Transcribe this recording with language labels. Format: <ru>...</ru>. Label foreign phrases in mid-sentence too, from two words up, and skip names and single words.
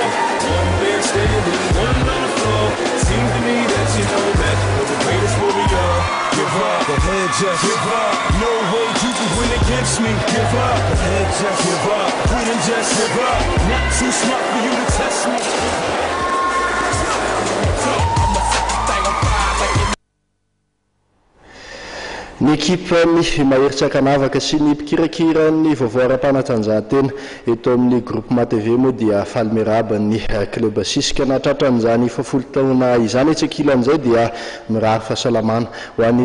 <en>One man standing, one on the floor. Seems to me that you know that you're the greatest warrior. Give up, go ahead, just give up. No way you can win against me. Give up, go ahead, just give up. Win and just give up. Not too smart for you to test me.</en> <mg>Ny ekipany Mahery-Tsakanavaka sy ny mpikirakirany vaovao ara-panatanjahantena eto amin'ny groupement TV moa dia faly miarahaba ny club Cisc na tratran'izany 70 taona izany hetsakilan'izay dia mirary fahasalamana ho an'ny</mg>